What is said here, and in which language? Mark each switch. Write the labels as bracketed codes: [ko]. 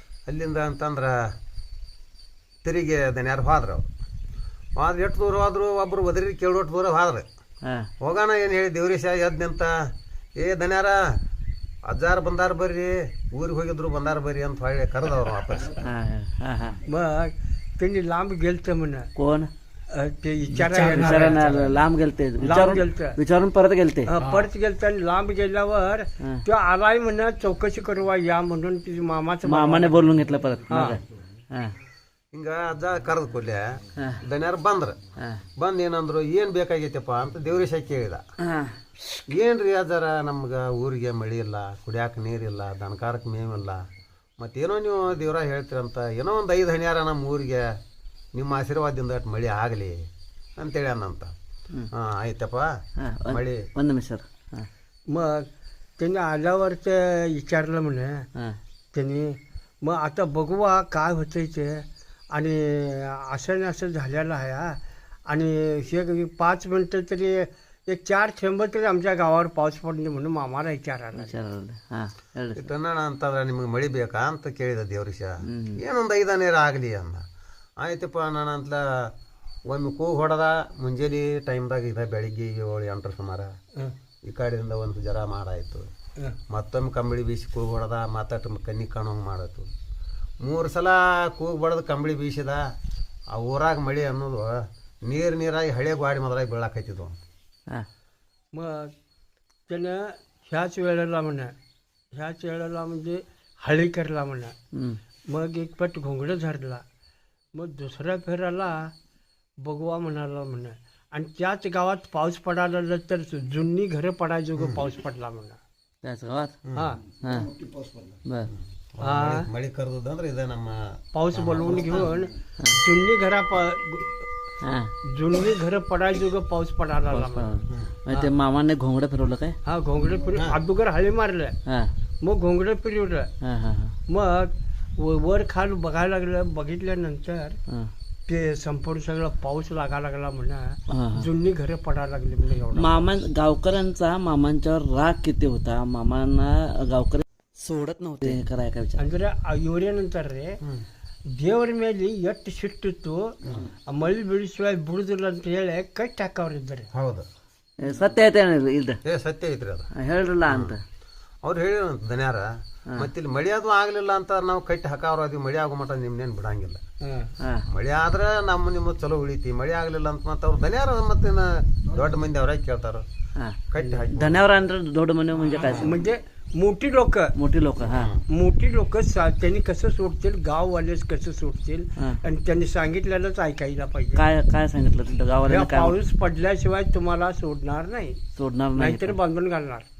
[kn] ಅಲ್ಲಿಂದ ಅಂತಂದ್ರ ತಿರುಗಿ ದನ್ಯಾರು ಹೋದ್ರು ಎಷ್ಟು ದೂರ ಹೋದ್ರು ಒಬ್ರು ಒದರಿ ಕೇಳೋಟ್ಟು ದೂರ ಹೋದ್ರು ಹೋಗೋಣ ಏನು ಹೇಳಿ ದೇವರೀಶ ಎದ್ದು ನಿಂತ ದನ್ಯಾರ ಅಜ್ಜಾರು ಬಂದಾರ ಬರ್ರಿ ಊರಿಗೆ ಹೋಗಿದ್ರು ಬಂದಾರ ಬರ್ರಿ ಅಂತ ಹೊಳ್ಳಿ ಕರೆದವ್ರು ವಾಪಸ್ [mr] मग त्यांनी लांब गेलत म्हणे कोण ते विचारायला लांब गेलते विचारून परत गेलते परत गेलत आणि लांब गेल्यावर तो आलाय म्हणे चौकशी करू या म्हणून तिच्या मामाने बोलून घेतलं परत [kn] ಹಿಂಗ ಅಜ್ಜ ಕರೆದು ಕೊಡ್ಲೆ ದನ್ಯಾರು ಬಂದು ಏನಂದ್ರು ಏನು ಬೇಕಾಗೈತಪ್ಪ ಅಂತ ದೇವರೀಶ ಕೇಳಿದ ಏನ್ರಿ ಅಜ್ಜಾರ ನಮ್ಗೆ ಊರಿಗೆ ಮಳೆ ಇಲ್ಲ ಕುಡಿಯಾಕ ನೀರಿಲ್ಲ ದನಕಾರಕ್ಕೆ ಮೇವಿಲ್ಲ ಮತ್ತೇನೋ ನೀವು ದೇವ್ರ ಹೇಳ್ತೀರಂತ ಏನೋ ಒಂದು 5 ಹನಿಯಾರ ನಮ್ಮ ಊರಿಗೆ ನಿಮ್ಮ ಆಶೀರ್ವಾದದಿಂದ ಅಷ್ಟು ಮಳೆ ಆಗಲಿ ಅಂತೇಳಿ ಅನ್ನಂತ ಆಯ್ತಪ್ಪ मळी [mr] 1 निमिष सर मग त्यांनी आल्यावर ते विचारलं म्हणे त्यांनी मग आता बघूया काय होतंय ते आणि असं झालेलं आहे आणि हे 5 मिनटं तरी एक 4 थेंब तरी आमच्या गावावर पाऊस पडणे म्हणून मामाला विचारायला [kn] ಹಾ ಹೇಳ್ರಿ ಈ ತನ್ನಣ ಅಂತಂದ್ರೆ ನಿಮಗೆ ಮಳೆ ಬೇಕಾ ಅಂತ ಕೇಳಿದ ದೇವ್ರಿಷ ಏನೊಂದು 5 ನೀರು ಆಗಲಿ ಅಂದ. ಆಯ್ತಪ್ಪ ನಾನು ಅಂತಲ ಒಮ್ಮೆ ಕೂಗು ಹೊಡೆದ ಮುಂಜಾನೆ ಟೈಮ್ದಾಗ ಇದೆ ಬೆಳಿಗ್ಗೆ 7-8 ಸುಮಾರ ಈ ಕಡೆಯಿಂದ ಒಂದು ಜರ ಮಾಡಾಯ್ತು. ಮತ್ತೊಮ್ಮೆ ಕಂಬಳಿ ಬೀಸಿ ಕೂಗು ಹೊಡೆದ ಮಾತಾಟ ಕಣ್ಣಿ ಕಾಣೋಂಗೆ ಮಾಡತ್ತು. 3 ಸಲ ಕೂಗು ಬಡ್ದು ಕಂಬಳಿ ಬೀಸಿದ. ಆ ಊರಾಗ ಮಳೆ ಅನ್ನೋದು ನೀರಾಗಿ ಹಳೆ ಗಾಡಿ ಮೊದಲಾಗಿ ಬೀಳಾಕೈತಿದ್ವು. [mr] मग त्यानं ह्याच वेळेला म्हणजे हळी करला म्हणा. मग एक पट घोंगडं झाडला. मग दुसऱ्या फेराला बघवा म्हणाला म्हणा. आणि त्याच गावात पाऊस पडायला तर जुनी घरं पडायजोगं पाऊस पडला म्हणा. त्याच गावात हा बर [kn] ಮಳೆ ಕರೆದಂದ್ರೆ ಇದೆ ನಮ್ಮ [mr] पाऊस बोलवून घेऊन जुनी जुनी घरं पडायजोगं पाऊस पडायला लागला. ते मामाने घोंगडं फिरवलं काय हा घोंगडे फिरवून अगोदर हळी मारल्या. हा मग घोंगडे फिरवलं. हा हा मग वर खाल बघायला लागलं. बघितल्यानंतर ते संपूर्ण सगळं पाऊस लागायला लागला म्हणा. जुनी घरं पडायला लागली म्हणजे एवढं. मामा गावकऱ्यांचा मामांच्यावर राग किती होता. मामांना गावकरी सोडत नव्हते कराय काय विचार [kn] ಅಂದ್ರೆ ಇವರೇನಂತಾರ ರೀ ದೇವ್ರ ಮೇಲೆ ಎಷ್ಟು ಸಿಟ್ಟಿತ್ತು ಮಳಿ ಬೀಳಿಸುವ ಬಿಡುದಿಲ್ಲ ಅಂತ ಹೇಳಿ ಕಟ್ಟಿ ಹಾಕವ್ರಿದ್ದಾರೆ. ಹೌದು ಸತ್ಯ ಐತೆ ಇಲ್ದ ಸತ್ಯ ಐತ್ರಿ ಅದು ಹೇಳ್ರಲ್ಲ ಅಂತ ಅವ್ರು ಹೇಳಿರಂತ ದನ್ಯಾರ. ಮತ್ತೆ ಇಲ್ಲಿ ಮಳೆ ಅದು ಆಗ್ಲಿಲ್ಲ ಅಂತ ನಾವು ಕಟ್ಟಿ ಹಾಕವ್ರ ಅದೀವಿ. ಮಳೆ ಆಗೋ ಮಟ ನಿಮ್ನೇನು ಬಿಡಂಗಿಲ್ಲ. ಮಳೆ ಆದ್ರೆ ನಿಮ್ಮ ಚಲೋ ಉಳಿತಿ. ಮಳೆ ಆಗ್ಲಿಲ್ಲ ಅಂತ ಮತ್ತೆ ಅವ್ರು ದನ್ಯಾರ ಮತ್ತೆ ದೊಡ್ಡ ಮಂದಿ ಅವ್ರಾಗ ಕೇಳ್ತಾರ ಕಟ್ಟಿ ಹಾಕಿ. [mr] धन्यवाद [kn] ಅಂದ್ರೆ ದೊಡ್ಡ ಮನೆ [mr] म्हणजे काय म्हणजे मोठी लोक हा मोठी लोक त्यांनी कसं सोडतील गाववालेच कसं सोडतील आणि त्यांनी सांगितलेलंच ऐकायला पाहिजे. काय काय सांगितलं गावाला पाऊस पडल्याशिवाय तुम्हाला सोडणार नाही नाहीतर बांधून घालणार